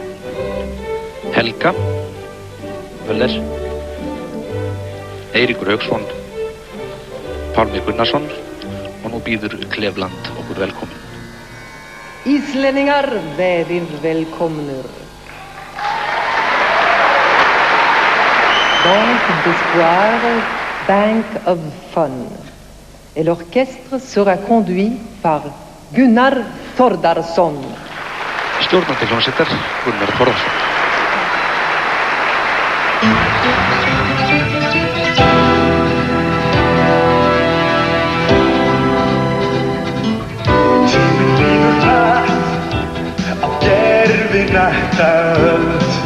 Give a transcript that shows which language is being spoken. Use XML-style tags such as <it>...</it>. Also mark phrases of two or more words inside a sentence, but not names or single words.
<is>Helga, Völler, Eiríkur Hauksson, Pálmi Gunnarsson og nú býður Klefland okkur velkomin. Íslendingar verið velkomnir.</is> <fr>Banque d'espoir,</fr> <en>Bank of Fun.</en> <fr>Et l'orchestre sera conduit par Gunnar Þórðarson.</fr> <is>Stjórnandi hljómsveitar Gunnar Þórðarson. Tíminn líður hratt á gerfinætta öld.</is>